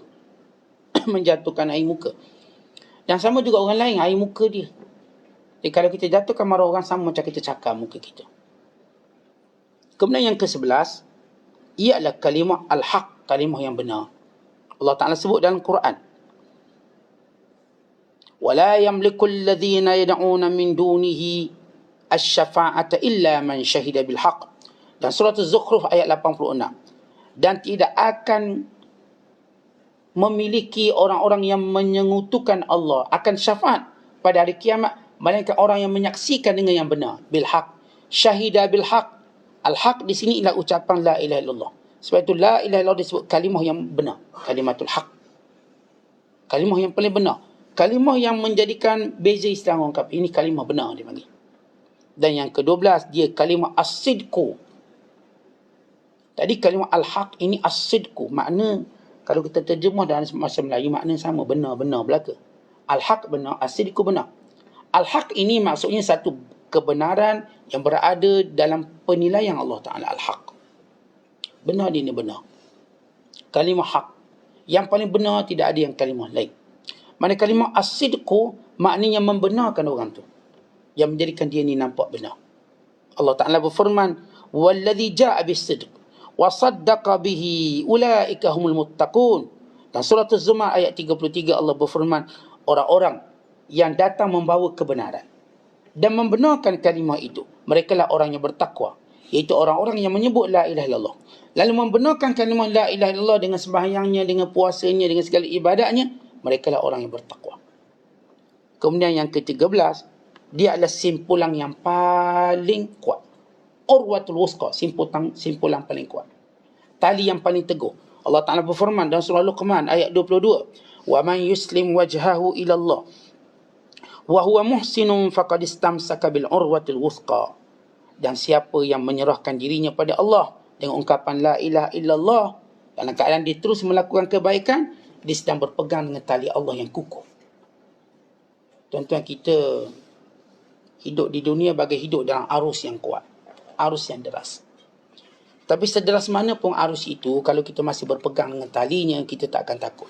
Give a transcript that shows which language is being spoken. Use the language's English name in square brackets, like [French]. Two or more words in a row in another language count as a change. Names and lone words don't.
[Malay] Menjatuhkan air muka. Dan sama juga orang lain, air muka dia. Jadi kalau kita jatuhkan maruah orang, sama macam kita cakar muka kita. Kemudian yang ke-11, ialah kalimah al-haq, kalimah yang benar. Allah Ta'ala sebut dalam Quran, [Arabic] وَلَا يَمْلِكُ الَّذِينَ يَدْعُونَ مِنْ دُونِهِ الشَّفَاعَةَ إِلَّا مَنْ شَهِدَ بِالْحَقِّ. [Malay] Dan surah Az-Zukhruf ayat 86. Dan tidak akan memiliki orang-orang yang menyekutukan Allah akan syafaat pada hari kiamat, melainkan orang yang menyaksikan dengan yang benar, bil-haq. [Arabic] شهد بالحق. [Malay] Al-haq di sini ialah ucapan [Arabic] لا إله إلا الله. [Malay] Sebab itu [Arabic] لا إله إلا الله [Malay] disebut kalimah yang benar, [Arabic] كلمة الحق. [Malay] Kalimah yang paling benar. Kalimah yang menjadikan beza Islam orang kafir. Ini kalimah benar dia panggil. Dan yang ke-12, dia kalimah as-sidqu. Tadi kalimah al-haq, ini as-sidqu. Makna, kalau kita terjemah dalam bahasa Melayu, makna sama, benar-benar belaka. Al-haq benar, as-sidqu benar. Al-haq ini maksudnya satu kebenaran yang berada dalam penilaian Allah Ta'ala. Al-haq. Benar dia ni benar. Kalimah haq. Yang paling benar, tidak ada yang kalimah lain. Mana kalimah as-sidqu, maknanya membenarkan orang tu, yang menjadikan dia ni nampak benar. Allah Ta'ala berfirman, [Arabic] وَالَّذِي جَاءَ بِالصِّدْقِ وَصَدَّقَ بِهِ أُولَٰئِكَ هُمُ الْمُتَّقُونَ. [Malay] Dan surah Az-Zumar ayat 33 Allah berfirman, orang-orang yang datang membawa kebenaran dan membenarkan kalimah itu, mereka lah orang yang bertakwa, iaitu orang-orang yang menyebut [Arabic] لا إله إلا الله, [Malay] lalu membenarkan kalimah [Arabic] لا إله إلا الله [Malay] dengan sembahyangnya, dengan puasanya, dengan segala ibadatnya, mereka lah orang yang bertakwa. Kemudian yang ke-13, dia adalah simpulan yang paling kuat. [Arabic] العروة الوثقى, [Malay] simpulan paling kuat. Tali yang paling teguh. Allah Ta'ala berfirman dalam surah Luqman ayat 22, [Arabic] وَمَنْ يُسْلِمْ وَجْهَهُ إِلَى اللَّهِ وَهُوَ مُحْسِنٌ فَقَدْ اسْتَمْسَكَ بِالْعُرْوَةِ الْوُثْقَى. [Malay] Dan siapa yang menyerahkan dirinya pada Allah dengan ungkapan [Arabic] لا إله إلا الله, [Malay] dalam keadaan dia terus melakukan kebaikan, dia sedang berpegang dengan tali Allah yang kukuh. Tuan-tuan, kita hidup di dunia bagai hidup dalam arus yang kuat, arus yang deras. Tapi sederas mana pun arus itu, kalau kita masih berpegang dengan talinya, kita tak akan takut.